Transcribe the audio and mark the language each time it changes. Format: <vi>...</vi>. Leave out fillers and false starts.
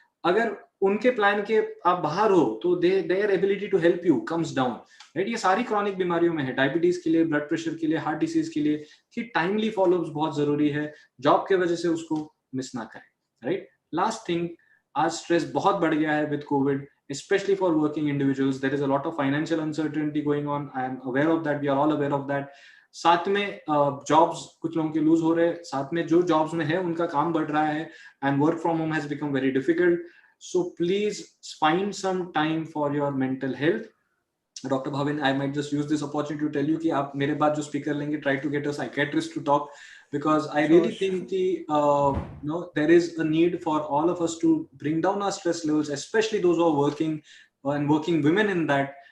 <hi>अगर उनके प्लान के आप बाहर हो तो</hi> <en>Their ability to help you comes down, right.</en> <hi>ये सारी क्रॉनिक बीमारियों में है, डायबिटीज के लिए, ब्लड प्रेशर के लिए, हार्ट डिसीज के लिए, कि टाइमली फॉलोअप्स बहुत जरूरी है. जॉब के वजह से उसको मिस ना करें, राइट.</hi> <en>last thing,</en> <hi>आज स्ट्रेस बहुत बढ़ गया है</hi> <en>With covid, especially for working individuals. There is a lot of financial uncertainty going on. I am aware of that. We are all aware of that.</en> <hi>साथ में jobs कुछ लोगों के लूज हो रहे हैं, साथ में जो जॉब्स में है उनका काम बढ़ रहा है,</hi> <en>and work from home has become very difficult. So please find some time for your mental health. Dr. Bhavin, I might just use this opportunity to tell you</en> <hi>कि आप मेरे बाद जो स्पीकर लेंगे,</hi> <en>try to get a psychiatrist to talk, because I really think कि there is a need for all of us to bring down our stress levels, especially those who are working and working women in that.</en>